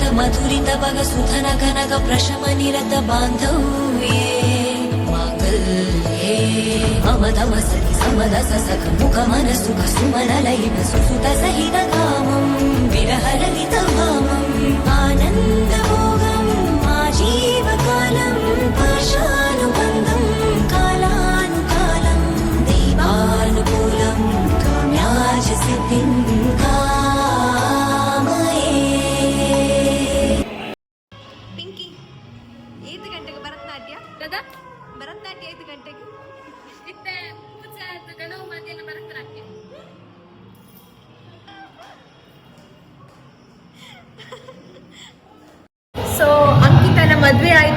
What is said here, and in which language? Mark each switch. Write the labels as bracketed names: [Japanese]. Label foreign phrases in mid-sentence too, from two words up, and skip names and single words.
[Sanskrit] ಮಧುರಿತ ಬಗ ಸುಧನ ಘನಗ ಪ್ರಶಮ ನಿರತ ಬಾಂಧವ್ಯೇ ಮಾಂಗಲ್ಯೇ ಮಮದಮ ಸತಿ ಸಮದ ಸಸಕ ಮುಖ ಮನ ಸುಖ ಸುಮನ ಲಯಿತ ಸುಸುತ ಸಹಿತ ಕಾಮಂ ವಿರಹರಹಿತ ಭಾಮಂ ಆನಂದ ಭೋಗಂ ಆಜೀವಕಾಲಂ ಪಾಶಾನುಬಂಧಂ ಕಾಲಾನುಕಾಲಂ ದೈವಾನುಕೂಲಂ ಕಾಮ್ಯಾಜ ಸಿದ್ಧಿಂ ಕಾಮಯೇ. [Kannada] ಪಿಂಕಿ 5 ಗಂಟೆಗೆ ಭರತನಾಟ್ಯ 5 ಗಂಟೆಗೆ ಸೊ ಅಂಕಿತನ ಮದುವೆ ಆಯ್ತು.